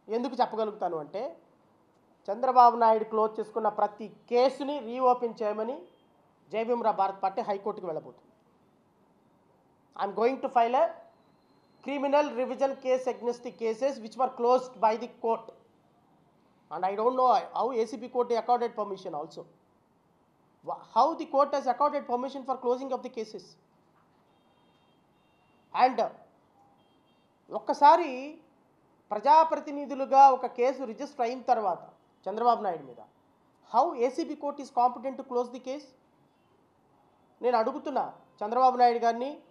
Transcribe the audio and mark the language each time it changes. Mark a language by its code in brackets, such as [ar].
[te] ఎందుకు చెప్పగలుగుతాను అంటే, చంద్రబాబు నాయుడు క్లోజ్ చేసుకున్న ప్రతి కేసుని రీఓపెన్ చేయమని జయభీమరావు భారత్ పార్టీ హైకోర్టుకు వెళ్ళబోతుంది. [en] I'm going to file a criminal revision case against the cases which were closed by the court. And I don't know how ACP court accorded permission also. How the court has accorded permission for closing of the cases. And [te] ఒక్కసారి ప్రజాప్రతినిధులుగా ఒక case register అయిన తర్వాత చంద్రబాబు నాయుడు మీద, [en] how ACP court is competent to close the case? [te] నేను అడుగుతున్నా చంద్రబాబు నాయుడు గారిని,